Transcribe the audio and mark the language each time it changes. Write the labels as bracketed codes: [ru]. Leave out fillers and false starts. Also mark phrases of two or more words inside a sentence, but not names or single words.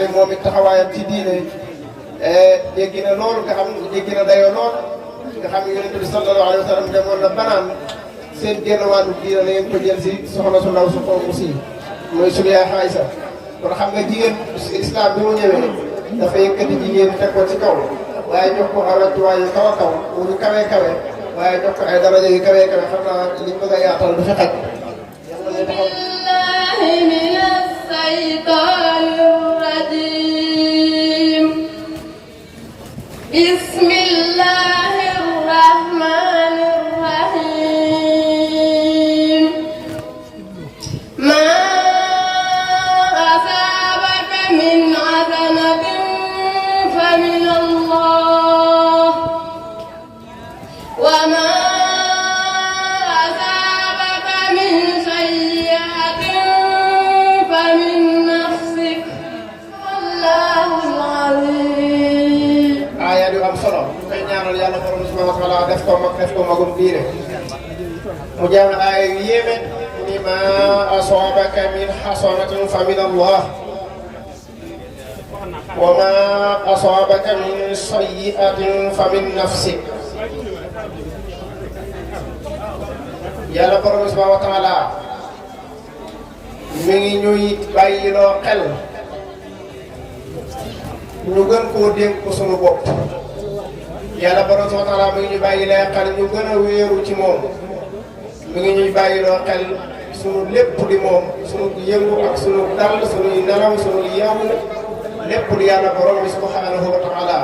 [wo] moom it taxawaayam ci diine jéggi na loolu nga xam jéggi na dayoo lool nga xam ne yonent bi [ar] صلى الله عليه وسلم [wo] demoon na banaan seen génn wàllu diine la ngeen ko jël si soxna su ndaw su xonq si mooy sunu yaay Xaayisa kon xam nga jigéen islam bi mu ñëwee dafa yëkkati jigéen teg ko ci kaw waaye jox ko ay wàccuwaay yu kaw a kaw yu kawe waaye jox ko ay daraja yu kawe xam naa liñ bëgg a yaatal du fi xaj. [ar] بالله من الشيطان الرجيم بسم الله الرحمن الرحيم من عظمة فمن الله وما أصابك من سيئة فمن نفسك والله العظيم [wo] aaya yu am solo ñu koy ñaanal yàlla borom [ar] سبحانه وتعالى [wo] def ko magum diine mu jàng aaya yu yéeme ni [ar] ما أصابك من حسنة فمن الله وما أصابك من سيئة فمن نفسك [wo] yàlla borom [ar] سبحانه وتعالى [wo] mi ngi ñuy bàyyiloo xel ñu gën koo dénk ko sunu bopp yàlla borom [ar] سبحانه وتعالى [wo] mi ngi ñu bàyyiloo xel ñu gën a wéeru ci moom mi ngi ñuy bàyyiloo xel sunu lépp di moom sunu yëngu ak sunu dal sunu nelaw sunu yeewu lépp di yàlla borom bi [ar] سبحانه وتعالى